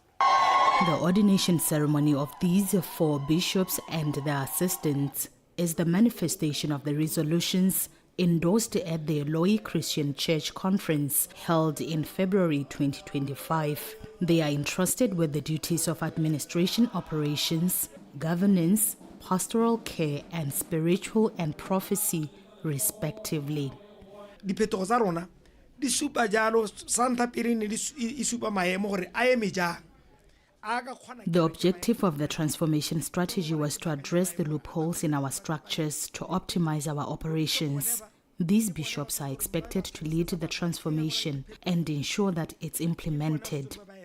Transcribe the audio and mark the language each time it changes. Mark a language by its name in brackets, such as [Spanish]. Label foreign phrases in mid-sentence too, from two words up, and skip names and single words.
[English] The ordination ceremony of these 4 bishops and their assistants is the manifestation of the resolutions endorsed at the Elohim Christian Church Conference held in February 2025. They are entrusted with the duties of administration operations, governance, pastoral care, and spiritual and prophecy, respectively. [Tswana] Diphetogo tsa rona di supa jalo santa pele ne di supa maemo gore a eme jang. [English] The objective of the transformation strategy was to address the loopholes in our structures to optimize our operations. These bishops are expected to lead the transformation and ensure that it's implemented.